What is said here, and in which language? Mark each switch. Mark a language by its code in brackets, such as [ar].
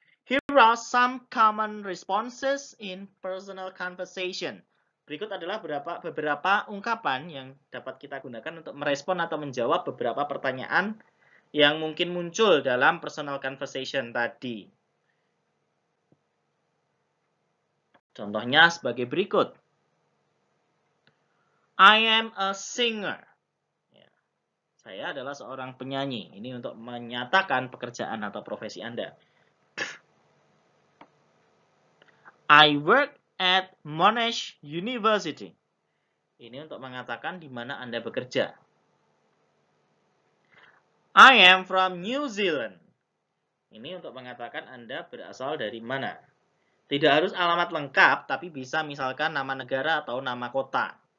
[en] Here are some common responses in personal conversation. [id] Berikut adalah beberapa ungkapan yang dapat kita gunakan untuk merespon atau menjawab beberapa pertanyaan yang mungkin muncul dalam personal conversation tadi. Contohnya sebagai berikut. [en] I am a singer. [id] Saya adalah seorang penyanyi. Ini untuk menyatakan pekerjaan atau profesi Anda. [en] I work at Monash University. [id] Ini untuk mengatakan di mana Anda bekerja. [en] I am from New Zealand. [id] Ini untuk mengatakan Anda berasal dari mana. Tidak harus alamat lengkap, tapi bisa misalkan nama negara atau nama kota.